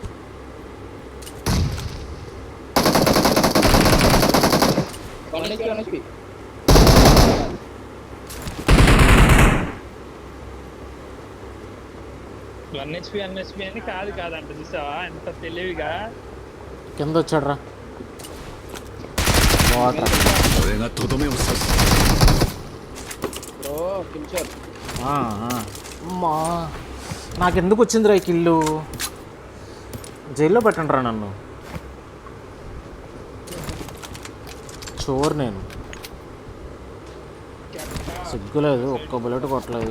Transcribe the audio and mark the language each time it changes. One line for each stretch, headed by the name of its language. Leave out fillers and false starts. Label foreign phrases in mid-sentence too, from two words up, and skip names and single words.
Telugu: ఎన్హెచ్పి అని కాదంట, చూసావా ఎంత తెలివిగా. కింద వచ్చాడు రా. వాటర్.
Japanese: 俺がとどめを刺す。
Telugu: బ్రో కించర్. అమ్మా నాకెందుకు వచ్చిందిరా ఈ కిల్లు? జైల్లో పెట్టండి రా నన్ను. చోర్ నేను. సిగ్గులేదు, ఒక్క బుల్లెట్ కొట్టలేదు.